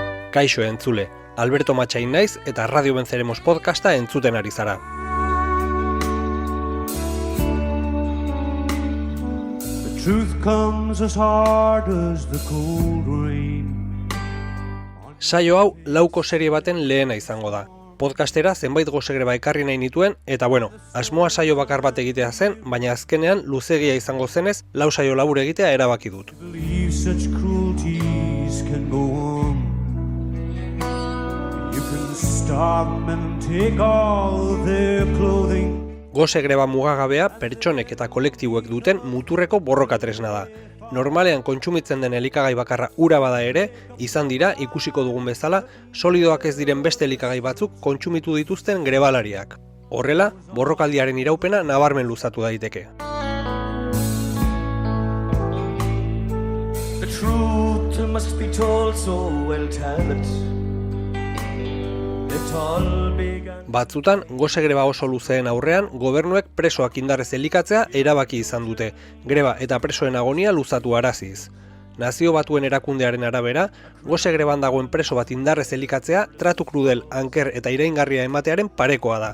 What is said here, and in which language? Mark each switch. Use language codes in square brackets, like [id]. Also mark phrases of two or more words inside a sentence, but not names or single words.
[eu] Kaixo entzule, Alberto Matxain naiz eta Radio Venceremos podcasta entzuten ari zara. [en] The truth comes as hard as the cold rain. [eu] Saio hau lauko serie baten lehena izango da. Podcastera zenbait gosegreba ekarri nahi nituen, eta asmoa saio bakar bat egitea zen, baina azkenean luzegia izango zenez, lau saio labur egitea erabaki dut. Gosegreba mugagabea pertsonek eta kolektiboek duten muturreko borroka tresna da. Normalean kontsumitzen den elikagai bakarra ura bada ere, izan dira ikusiko dugun bezala, solidoak ez diren beste elikagai batzuk kontsumitu dituzten grebalariak. Horrela, borrokaldiaren iraupena nabarmen luzatu daiteke. [en] The truth must be told, so we'll tell it. [eu] Batzutan, gosegreba oso luzeen aurrean, gobernuek presoak indarrez elikatzea erabaki izan dute, greba eta presoen agonia luzatu araziz. Nazio Batuen erakundearen arabera, gosegreban dagoen preso bat indarrez elikatzea tratu krudel, anker eta iraingarria ematearen parekoa da.